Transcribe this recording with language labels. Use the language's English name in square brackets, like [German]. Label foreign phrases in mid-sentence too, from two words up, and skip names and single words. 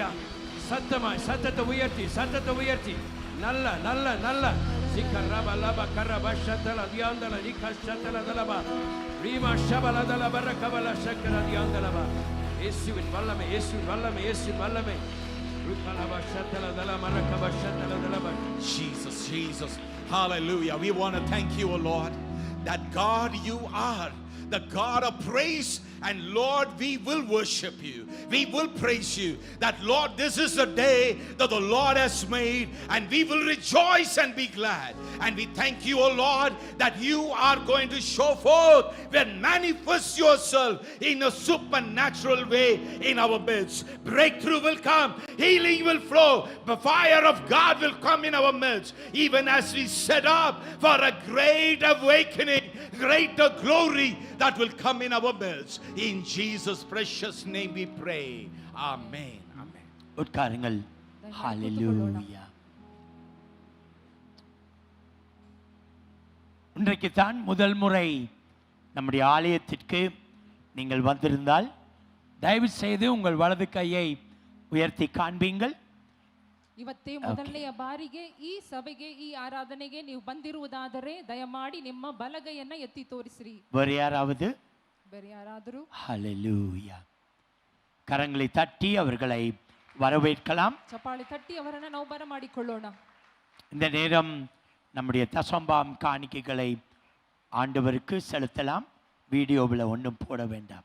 [Tamil] சத்தமாய் சத்தத்தை உயர்த்தி, சத்தத்தை உயர்த்தி. நல்ல நல்ல நல்ல சிக்கரப லப கரப ஷத்தல தியாந்தல நிகஷத்தல தலப ரீமா ஷபல தலப ரகபல ஷக்கர தியாந்தலப. இயேசுவின் வல்லமை, இயேசுவின் வல்லமை, இயேசுவின் வல்லமை. ருகலப ஷத்தல தலப ரகப ஷத்தல தலப. [English] Jesus, Jesus. Hallelujah. We want to thank you, O Lord, that God you are the God of praise, and Lord, we will worship you, we will praise you, that Lord, this is the day that the Lord has made, and we will rejoice and be glad. And we thank you, O Lord, that you are going to show forth and manifest yourself in a supernatural way in our midst. Breakthrough will come, healing will flow, the fire of God will come in our midst, even as we set up for a great awakening, greater glory that will come in our midst. In Jesus' precious name we pray. Amen. Amen. [Tamil] உட்காருங்கள். ஹalleluya. இன்றைக்கு தான் முதல் முறை நம்முடைய ஆலயத்திற்கு நீங்கள் வந்திருந்தால் ದಯவு செய்து உங்கள் வலது கையை உயர்த்தி காண்பீங்கள். [Kannada] ಇವತ್ತೇ ಮೊದಲನೆಯ ಬಾರಿಗೆ ಈ ಸಭೆಗೆ, ಈ ಆರಾಧನೆಗೆ ನೀವು ಬಂದಿರುವುದಾದರೆ ದಯಮಾಡಿ ನಿಮ್ಮ ಬಲಗೈಯನ್ನ ಎತ್ತಿ ತೋರಿಸಿರಿ. [Tamil] வேறு யாராவது? [Kannada] ಬೇರೆ ಯಾರಾದರೂ? [Tamil] ஹalleluya. கரங்களை தட்டி அவர்களை வரவேற்கலாம். [Kannada] ಚಪ್ಪಾಳೆ ತಟ್ಟಿ ಅವರನ್ನ ನಾವು ಬರಮಾಡಿಕೊಳ್ಳೋಣ. [Tamil] இந்த நேரம் நம்முடைய தசம்பாம் காணிக்கைகளை ஆண்டவருக்கு செலுத்தலாம். வீடியோவில் ஒன்றும் போட வேண்டாம்.